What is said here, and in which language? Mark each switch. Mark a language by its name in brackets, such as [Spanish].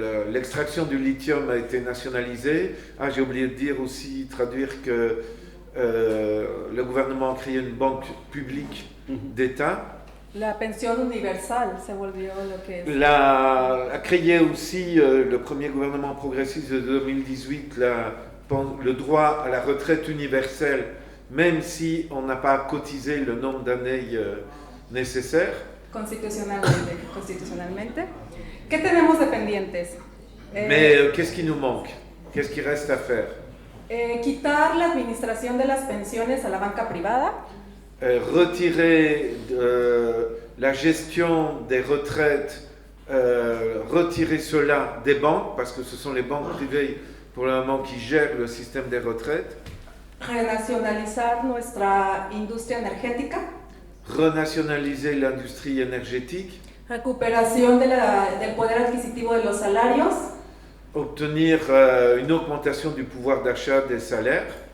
[French] L'extraction du lithium a été nationalisée. J'ai oublié de dire aussi, traduire que le gouvernement a créé une banque publique d'État. [Spanish] La pensión universal se volvió lo que es. [French] A créé aussi le premier gouvernement progressiste de 2018 le droit à la retraite universelle, même si on n'a pas cotisé le nombre d'années nécessaires. [Spanish] Constitucionalmente. ¿Qué tenemos de pendientes? [French] Mais qu'est-ce qui nous manque? Qu'est-ce qui reste à faire? [Spanish] Quitar la administración de las pensiones a la banca privada. [French] Retirer la gestion des retraites, retirer cela des banques, parce que ce sont les banques privées pour le moment qui gèrent le système des retraites. [Spanish] Renacionalizar nuestra industria energética. [French] Renationaliser l'industrie énergétique. [Spanish] Recuperación del poder adquisitivo de los salarios. [French] Obtenir une augmentation du pouvoir d'achat des salaires.